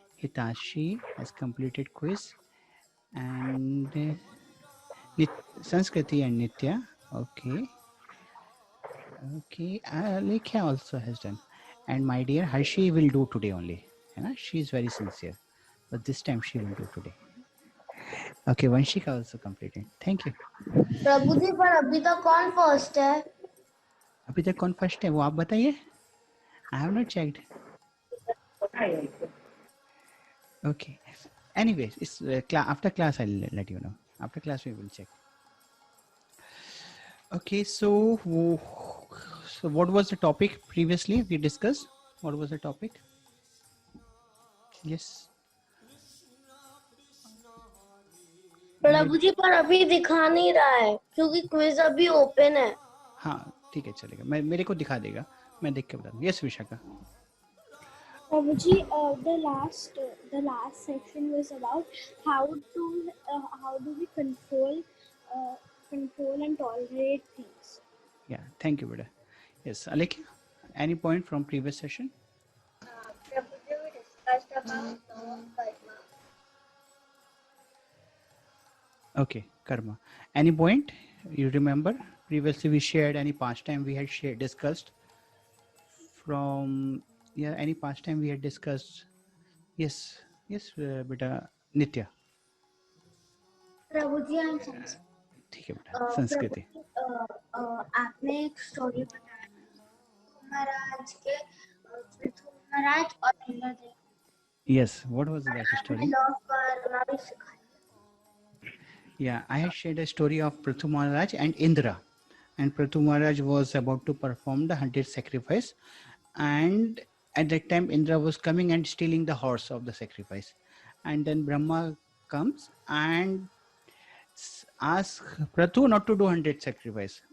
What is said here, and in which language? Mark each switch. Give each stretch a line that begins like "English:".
English: Hitashi has completed quiz, and Sanskriti and Nitya. Okay. Okay, Alekhya also has done. And my dear Harshi will do today only. She is very sincere. But this time she will do today. Okay, Vanshika also completed. Thank you.
Hindi: प्रभु जी पर अभी तक कौन first है? अभी तक कौन first है वो आप बताइए.
English: I have not checked. Okay. Anyways, it's after class I'll let you know. After class we will check. Okay, so what was the topic previously we discussed? What was the topic? Yes.
Hindi: प्रभु जी पर अभी दिखा नहीं रहा है क्योंकि quiz अभी open है. हाँ ठीक है चलेगा. मैं मेरे को दिखा देगा. मैं देख के बता दूँ.
English: Yes,
Hindi: Vishaka.
English: Prabhuji, the last section was about how do we control and tolerate things. Yeah, thank you, Beda. Yes, Alekia, any point from previous session? Prabhuji, we discussed about law of karma. Okay, karma. Any point you remember? Previously we shared any pastime we had discussed from, yeah, any pastime we had discussed. Yes, yes, beta Nitya.
Hindi: प्रभुजी हम संस्कृत ठीक है बेटा, संस्कृति. आपने एक story बताया महाराज के पृथ्वी महाराज और Indradev
English: Yes, what was that story?
Hindi: Law of Karma भी सिखाया.
English: Yeah, I had shared a story of Prithu Maharaj and Indra. And Prithu Maharaj was about to perform the 100 sacrifice. And at that time, Indra was coming and stealing the horse of the sacrifice. And then Brahma comes and asks Prithu not to do 100 sacrifice.